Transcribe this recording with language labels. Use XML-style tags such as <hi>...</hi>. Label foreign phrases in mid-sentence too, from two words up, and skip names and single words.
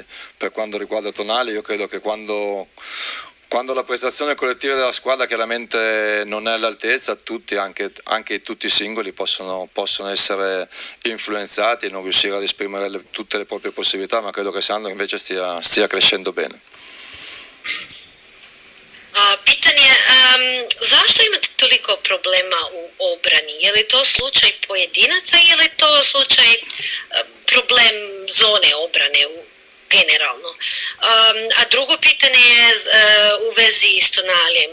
<it>Per quanto riguarda Tonali, io credo che quando la prestazione collettiva della squadra chiaramente non è all'altezza, anche tutti i singoli possono essere influenzati e non riuscire ad esprimere tutte le proprie possibilità, ma credo che Sandro invece stia crescendo bene.</it> <hr>Pitanje, zašto imate toliko problema u obrani? Je li to slučaj pojedinaca ili je to slučaj problem zone obrane generalno? A drugo pitanje je u vezi s Tonalijem.</hr>